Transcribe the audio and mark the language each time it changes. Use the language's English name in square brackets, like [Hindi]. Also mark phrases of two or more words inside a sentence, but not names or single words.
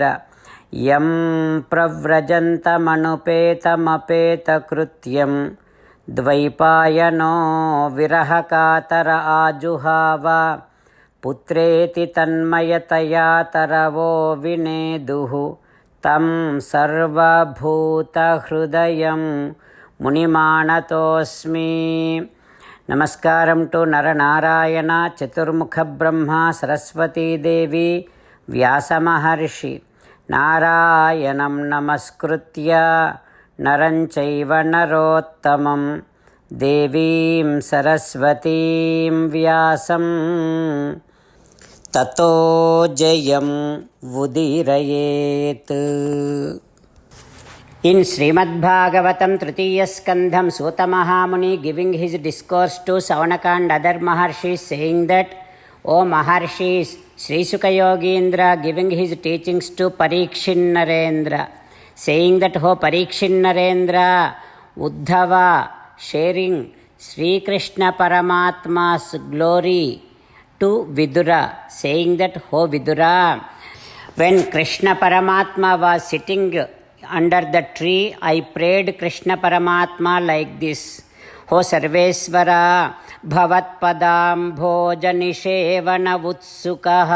[Sanskrit] యం ప్రవ్రజంతమనుపేతమపేతకృత్యం ద్వైపాయనో విరహకాతర ఆజుహావ పుత్రేతి తన్మయతయా తరవో వినేదుః తం సర్వభూతహృదయం మునిమానతోస్మి. [Telugu] నమస్కారం టు నరనారాయణ చతుర్ముఖ బ్రహ్మ సరస్వతీదేవి వ్యాసమహర్షి. [Sanskrit] నారాయణం నమస్కృత్య నరం చైవ నరోత్తమం దేవీం సరస్వతీం వ్యాసం తతో జయం ఉదీరయేత్. [English] In Srimad Bhagavatam Tritiya Skandham, Suta Mahamuni giving his discourse to Savanaka and other Maharshis, saying that, O Maharshis, Sri Sukha Yogindra giving his teachings to Parikshin Narendra, saying that, O Parikshin Narendra, Uddhava sharing Sri Krishna Paramatma's glory to Vidura, saying that, O Vidura, when Krishna Paramatma was sitting under the tree, I prayed Krishna Paramatma like this: O Sarvesvara, [Sanskrit] भवत् पदम् भोजनिषेवण उत्सुकः.